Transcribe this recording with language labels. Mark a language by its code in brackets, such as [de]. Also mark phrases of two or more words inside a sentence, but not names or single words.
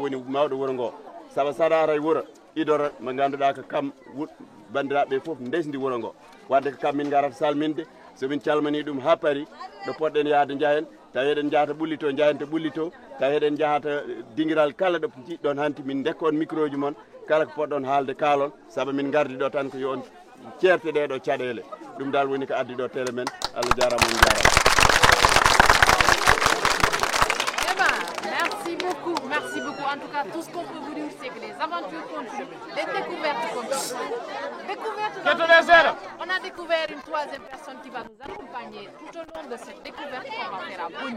[ff] woni mawɗo wuuro ngo saabu saɗara e wuuro idora mo ganduɗa ko kam bandiraɓe foof desdi wuuro ngo wadde ko kam min garata salminde somin calmini ɗum ha paari ɗo poɗɗen yaade jahen tawi eɗen jahata ɓullito jahen to ɓullito tawi eɗen jahata dinguiral kala ɗo jiɗɗon hanti min dekkon micro ji moon kala ko poɗɗon haalde kaalon saabu min gardi ɗo tan ko yo on certe ɗeɗo caɗele ɗum dal woni ko addi ɗo télé men Allah jarama on jarama. [fr] Merci beaucoup. En tout cas, tout ce qu'on peut vous dire, c'est que les aventures continuent, les découvertes continuent. On a découvert une troisième personne qui va nous accompagner tout au long de cette découverte qu'on va faire à Boni.